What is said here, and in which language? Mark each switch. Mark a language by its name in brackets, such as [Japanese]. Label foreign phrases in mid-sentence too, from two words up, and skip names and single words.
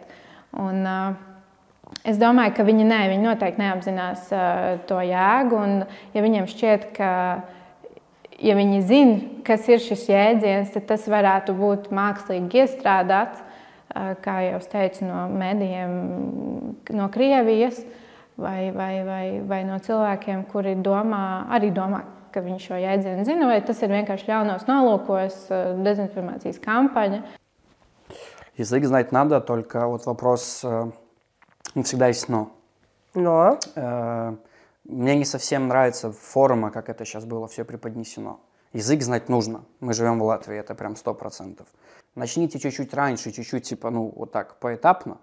[Latvian] Un, es domāju, ka viņi noteikti neapzinās to jēgu, un ja viņiem šķiet, ka ja viņi zina, kas ir šis jēdziens, tad tas varētu būt mākslīgi iestrādāts, kā jau es teicu, no mēdījiem, no Krievijas, vai no cilvēkiem, kuri arī domā, ka viņi šo jēdzienu zina, vai tas ir vienkārši ļaunos nolūkos, dezinformācijas kampaņa. [Russian] Язык знать надо, только вот вопрос... Всегда есть «но». Но? Мне не совсем нравится форма, как это сейчас было все преподнесено. Язык знать нужно. Мы живем в Латвии, это прям 100%. Начните чуть-чуть раньше, чуть-чуть, типа, вот так, поэтапно.